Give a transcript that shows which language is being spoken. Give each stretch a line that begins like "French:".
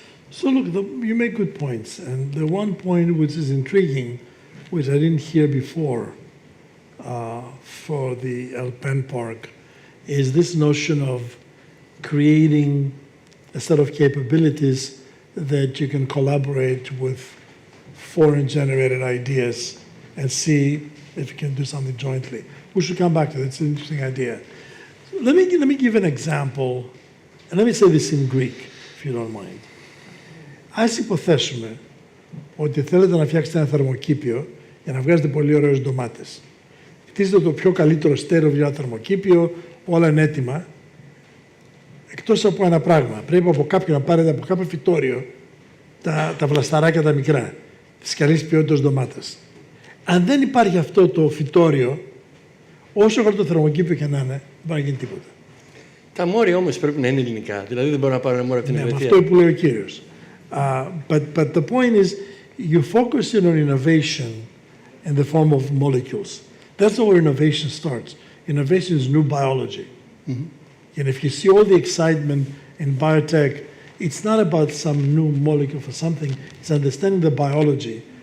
English: So look, you make good points. And the one point which is intriguing, which I didn't hear before for the Alpen Park, is this notion of creating a set of capabilities that you can collaborate with foreign-generated ideas and see if you can do something jointly. We should come back to that. It's an interesting idea. Let me give an example, and let me say this in Greek, if you don't mind.
Greek: Ας υποθέσουμε ότι θέλετε να φτιάξετε ένα θερμοκήπιο για να βγάζετε πολύ ωραίες ντομάτες. Χτίζετε το πιο καλύτερο στέρεο για θερμοκήπιο, όλα είναι έτοιμα. Εκτός από ένα πράγμα, πρέπει από κάποιον να πάρετε από κάποιο φυτόριο τα βλασταράκια τα μικρά, τις καλής ποιότητας ντομάτες. Αν δεν υπάρχει αυτό το φυτόριο, όσο καλό το θερμοκήπιο και να είναι, δεν μπορεί να γίνει τίποτα. Τα μόρια όμως πρέπει να είναι ελληνικά, δηλαδή δεν μπορώ να πάρω ένα μόριο από την Ελβετία. Αυτό που λέει ο κύριος.
English: But the point is, you focus in on innovation in the form of molecules. That's where innovation starts. Innovation is new biology. Mm-hmm. And if you see all the excitement in biotech, it's not about some new molecule for something, it's understanding the biology.